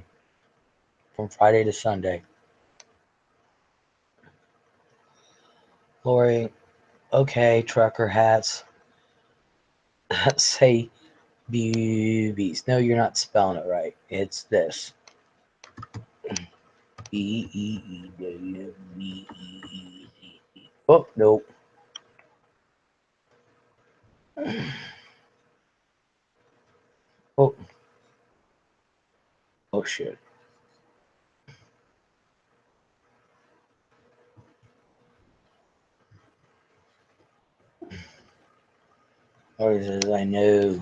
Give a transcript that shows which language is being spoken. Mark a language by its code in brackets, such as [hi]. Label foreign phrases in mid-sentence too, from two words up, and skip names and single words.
[en] From Friday to Sunday. Lori, okay, trucker hats. Say boobies. No, you're not spelling it right. It's this. E-E-E-W-B-E-E-Z. Oh, nope. Oh. Oh, shit. Or says, I know.